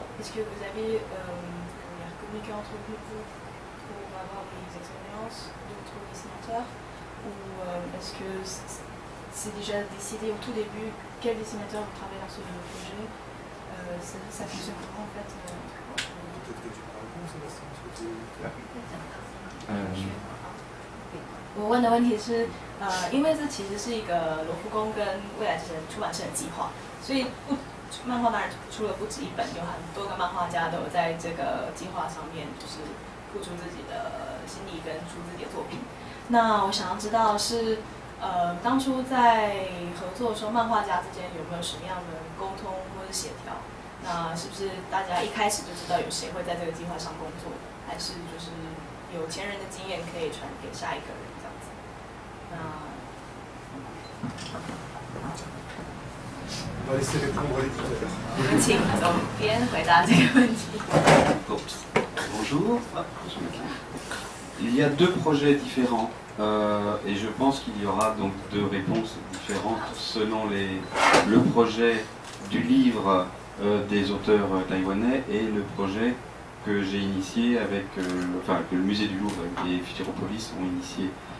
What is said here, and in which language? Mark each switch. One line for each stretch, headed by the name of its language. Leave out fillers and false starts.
French: Est-ce que vous avez communiqué entre vous pour avoir des expériences d'autres dessinateurs ou est-ce que c'est déjà décidé au tout début quel dessinateur travaille dans ce projet. Ça fonctionne comment en fait Peut-être que tu parles bon, Sébastien, parce que tu
Chinese: 我问的问题是，因为这其实是一个罗浮宫跟未来之城出版社的计划，所以漫画当然出了不止一本，有很多个漫画家都有在这个计划上面就是付出自己的心力跟出自己的作品。那我想要知道是，当初在合作的时候，漫画家之间有没有什么样的沟通或者协调？那是不是大家一开始就知道有谁会在这个计划上工作，还是就是有前人的经验可以传给下一个人这样子？那
French: On va laisser répondre l'éditeur.
Chinese: 我们请总编回答这个问题。
French: Bonjour. Il y a deux projets différents et je pense qu'il y aura donc deux réponses différentes selon le projet du livre des auteurs taïwanais et le projet que j'ai initié avec, enfin que le musée du Louvre et Futuropolis ont initié.